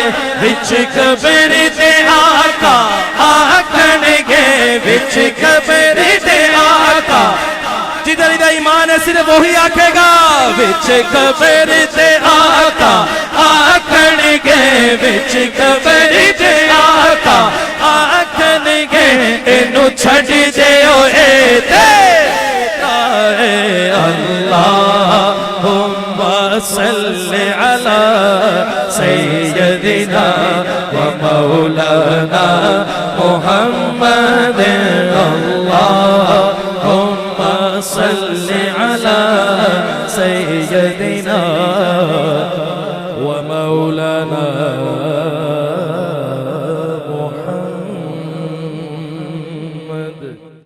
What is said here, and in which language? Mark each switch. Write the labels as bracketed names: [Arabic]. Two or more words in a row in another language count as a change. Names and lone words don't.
[Punjabi] وچ قبر دے آقا آکھنگے، وچ قبر دے آقا جدھر ادھر ایمان ہے صرف وہی آکھے گا. وچ قبر دے آقا آکھنگے، وچ قبر دے آقا آکھنگے، اینوں چھڈ دے [Arabic] اللهم صل على سيدنا ومولانا محمد. اللهم صل على سيدنا ومولانا محمد.